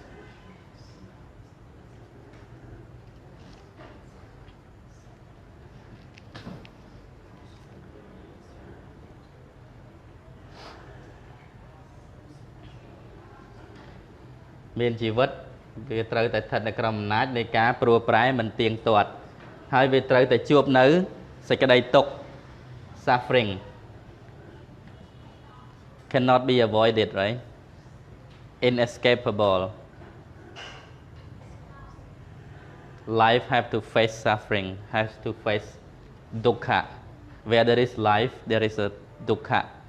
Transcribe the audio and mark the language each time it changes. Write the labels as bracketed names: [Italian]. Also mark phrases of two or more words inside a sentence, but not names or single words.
[Khmer] មានជីវិតវាត្រូវតែស្ថិតនៅក្រោមអំណាចនៃការព្រួប្រែមិនទៀងទាត់ហើយវាត្រូវតែជួបនៅសេចក្តីទុក្ខ [English] suffering cannot be avoided right inescapable life have to face suffering has to face dukkha Where there is life, there is a dukkha.